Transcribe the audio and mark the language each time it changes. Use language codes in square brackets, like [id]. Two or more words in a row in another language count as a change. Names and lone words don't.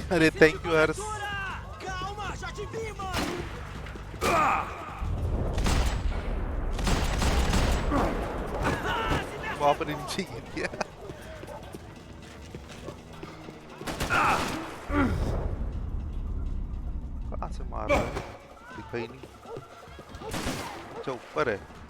[hi] अरे [en] thank you [hi] Hers. [pt] Calma, já te vi, mano. [hi] वहाँ पर नीचे गिर गया. कहाँ से मार रहा है? दिखाई नहीं. अच्छा ऊपर है.